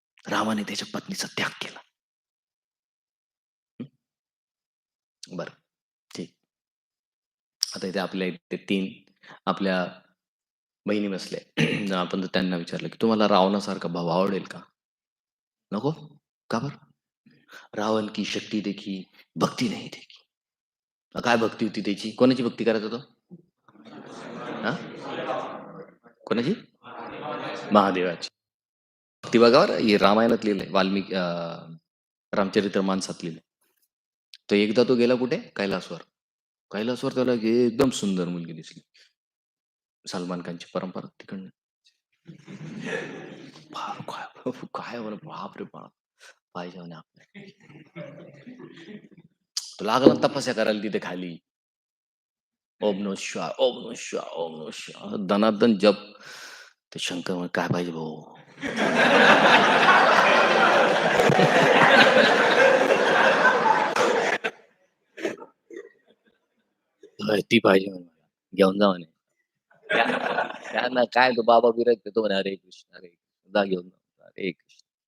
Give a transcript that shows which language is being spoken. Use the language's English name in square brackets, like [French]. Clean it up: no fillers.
[Marathi] रामाने त्याच्या पत्नीचा त्याग केला. हं, बरं, ठीक. आता इथे आपल्या इथे 3 आपल्या बहिणी बसल्या. आपण जर त्यांना विचारलं, की तुम्हाला रावणासारखा भाऊ आवडेल का? नको? का बरं? [Hindi] रावण की शक्ति देखी, भक्ती नहीं देखी. [Marathi] काय भक्ती होती त्याची? कोणाची भक्ती करायचा तो? हां? कोणाची? महादेवाची. भक्ती बघा बरं, हे रामायणात लिहिलंय. रामचरित्र मानसात लिहिलंय. तर एकदा तो गेला कुठे? कैलासवर. कैलासवर त्याला एकदम सुंदर मुलगी दिसली. सलमान खानची परंपरा तिकडनं. फार काय काय म्हणे बापरे बाप! पाहिजे म्हणे आपल्याला. तो लागला तपस्या करायला तिथे खाली. ओम नमः शिवाय, ओम नमः शिवाय, ओम नमः शिवाय. दणादण जप. ते शंकर म्हणे, "काय पाहिजे भाऊ?" "ती पाहिजे म्हणे मला. घेऊन जा म्हणे." त्यांना काय तो बाबा विरक्त तो म्हणे, "हरे कृष्ण, हरे कृष्ण." जा घेऊन जा. हरे कृष्ण.